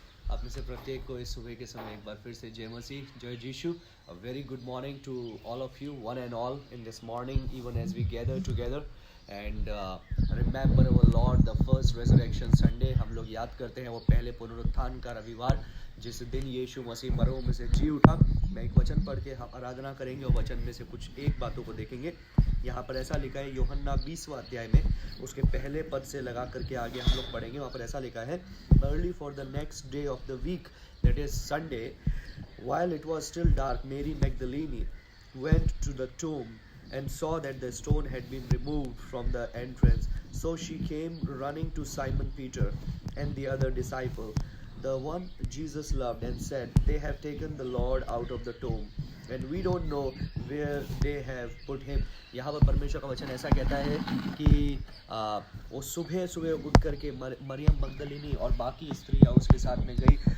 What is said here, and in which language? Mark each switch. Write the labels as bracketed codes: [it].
[hi] आप में से प्रत्येक को इस सुबह के समय एक बार फिर से जय मसीह, जय जीशु. [en] A very good morning to all of you, one and all, in this morning, even as we gather together and remember our Lord, the first resurrection Sunday. [hi] हम लोग याद करते हैं वो पहले पुनरुत्थान का रविवार, जिस दिन यीशु मसीह मरों में से जी उठा. मैं एक वचन पढ़ के हम आराधना करेंगे और वचन में से कुछ एक बातों को देखेंगे. यहाँ पर ऐसा लिखा है यूहन्ना 20वां अध्याय में, उसके पहले पद से लगा करके आगे हम लोग पढ़ेंगे. वहाँ पर ऐसा लिखा है, [en] Early for the next day of the week, that is Sunday, while it was still dark, Mary Magdalene went to the tomb and saw that the stone had been removed from the entrance. So she came running to Simon Peter and the other disciple, the one Jesus loved, and said, they have taken the Lord out of the tomb, and we don't know where they have put him. [hi] यहाँ पर परमेश्वर का वचन ऐसा कहता है कि वो सुबह सुबह उठ करके मरियम मगदलिनी और बाकी स्त्रियाँ उसके साथ में गई.